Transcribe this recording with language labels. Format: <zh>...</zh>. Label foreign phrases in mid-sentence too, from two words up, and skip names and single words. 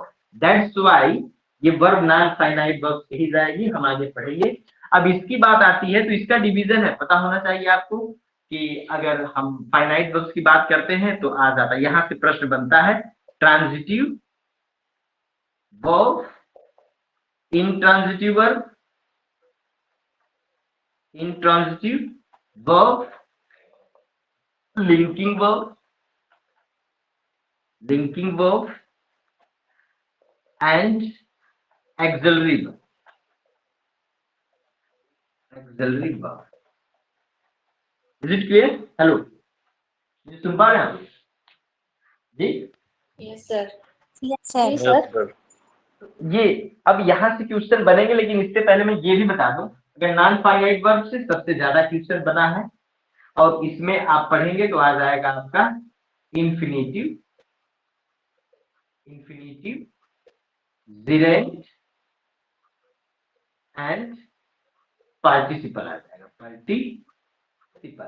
<en>that's why</en> <hi>ये</hi> <en>verb non finite verb</en> <hi>से ही जाएगी। हम आगे पढ़ेंगे। अब इसकी बात आती है तो इसका डिवीजन है, पता होना चाहिए आपको। कि अगर हम</hi> <en>finite verbs</en> <hi>की बात करते हैं तो आ जाता है, यहां से प्रश्न बनता है</hi> <en>transitive verb, intransitive verb, intransitive verb, linking verb, and auxiliary verb. Auxiliary verb. Is it clear? Hello.</en> <hi>ये सुन पा रहे हैं आप जी?</hi> <en>Yes, sir. Yes, sir.</en> <hi>जी सर. ये अब यहाँ से क्वेश्चन बनेंगे, लेकिन इससे पहले मैं ये भी बता दूं, अगर</hi> <en>non finite verb</en> <hi>से सबसे ज्यादा क्वेश्चन बना है और इसमें आप पढ़ेंगे तो आ जाएगा आपका</hi> <en>infinitive, gerund and participle</en> <hi>आ जाएगा, पार्टिसिपल।</hi>